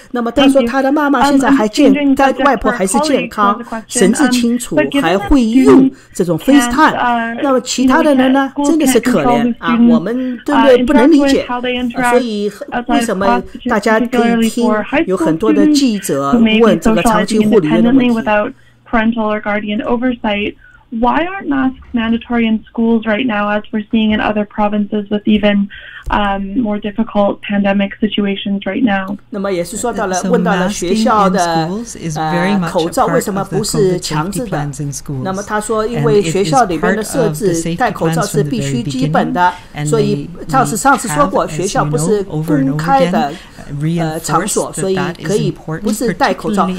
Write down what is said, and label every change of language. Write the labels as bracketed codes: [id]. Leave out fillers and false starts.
[zh] 那么他说他的妈妈现在他外婆还是健康，神志清楚，还会用这种 FaceTime。那么其他的人呢，真的是可怜我们对不对？不能理解。所以为什么大家可以听有很多的记者问这个长期护理院的问题 [en] ？Parental or guardian oversight, why aren't masks mandatory in schools right now, as we're seeing in other provinces with even more difficult pandemic situations right now? [zh] 那么也是说到了，问到了学校的口罩为什么不是强制的？那么他说，因为学校里边的设置，戴口罩是必须基本的，所以上次说过，学校不是公开的场所，所以可以不是戴口罩。